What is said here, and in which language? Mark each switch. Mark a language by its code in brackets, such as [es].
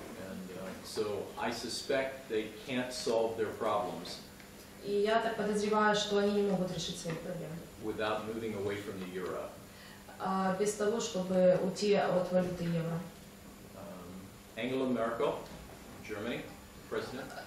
[en] And so I suspect they can't solve their problems [ru] И я так подозреваю, что они не могут решить свои проблемы [en] without moving away from the euro. [ru] без того, чтобы уйти от валюты евро. [en] Angela Merkel, Germany, president,